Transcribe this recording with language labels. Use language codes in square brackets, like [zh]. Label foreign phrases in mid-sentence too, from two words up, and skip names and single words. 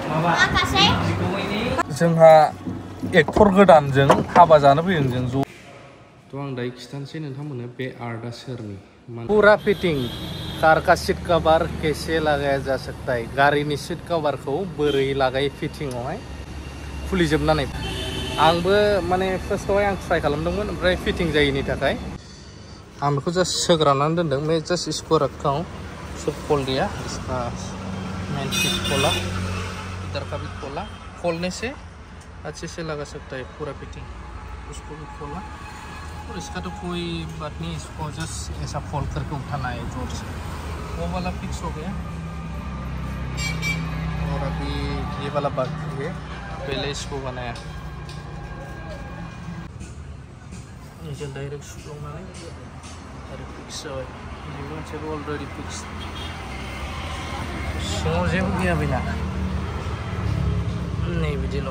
[brx] जोंहा एक्टर गोदानजों हाबा जानो फैदों जों ज'। तो आं दायो खिथानोसै नोंथांमोननो बे आर्टआ सोरनि। [hi] पूरा फिटिंग कार का सीट कवर कैसे लगाया जा सकता है। [brx] गारिनि सीट कवरखौ बोरै लागायो फिटिंआवहाय खुलिजोबनानै। आंबो माने फार्स्टआवहाय आं ट्राइ खालामदोंमोन ओमफ्राय फिटिं जायैनि थाखाय आं बेखौ जास्ट सोग्रानानै दोनदों। [hi] मैं जस्ट इसको रखा हूँ, सब खोल दिया। इसका मेन सीट खोला, इधर का भी खोला। खोलने से अच्छे से लगा सकता है पूरा फिटिंग। उसको भी खोला और इसका तो कोई बात नहीं, इसको जस्ट ऐसा फोल्ड करके उठाना है जोर से। वो वाला फिक्स हो गया और अभी ये वाला बाकी है, पहले इसको बनाया। [brx] नीचे डायरेक्ट सुलांनानै डायरेक्ट फिक्स जाबाय। बे मोनसेबो [en] already fix. [brx] सिङाव जेबो गैया बेना, नै बिदिल'।